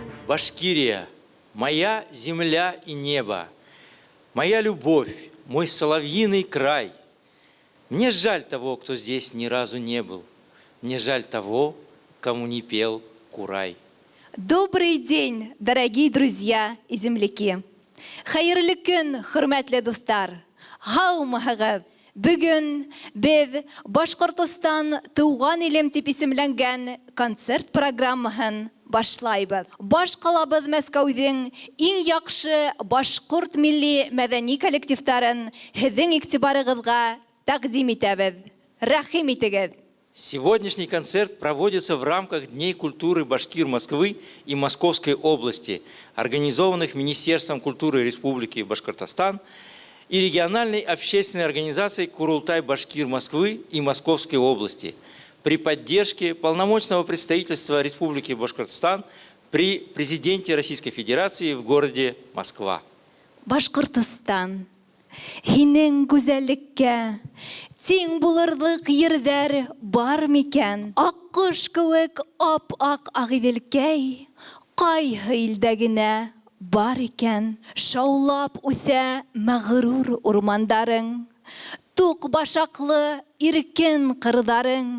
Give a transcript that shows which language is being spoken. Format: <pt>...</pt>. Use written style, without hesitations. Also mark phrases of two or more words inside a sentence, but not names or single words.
<ru>Башкирия, моя земля и небо, моя любовь, мой соловьиный край. Мне жаль того, кто здесь ни разу не был. Мне жаль того, кому не пел курай. Добрый день, дорогие друзья и земляки.</ru> <ba>Хайырлы күн, хөрмәтле дуслар. Һаумыһығыҙ. Бүгін біз Башқұртостан туған илем тип исемләнгән концерт программаһын башлайбыз. Баш ҡалабыҙ Мәскәүҙең иң яҡшы башҡорт милли мәҙәни коллективтарын һеҙҙең иғтибарығыҙға тәҡдим итәбеҙ. Рәхим итегеҙ.</ba> <ru>Сегодняшний концерт проводится в рамках Дней культуры башкир Москвы и Московской области, организованных Министерством культуры Республики Башкортостан и региональной общественной организацией Курултай башкир Москвы и Московской области при поддержке полномочного представительства Республики Башкортостан при президенте Российской Федерации в городе Москва.</ru> <ba>Башкортостан, һинең гүзәллеккә тиң булырлык ерҙәр бар микән? Аҡҡош кеүек ап-аҡ ағиҙелкәй ҡайһы илдә генә бар икән? Шаулап үҫә мәғрур урмандарың, туҡ башаҡлы иркен ҡырҙарың.</ba>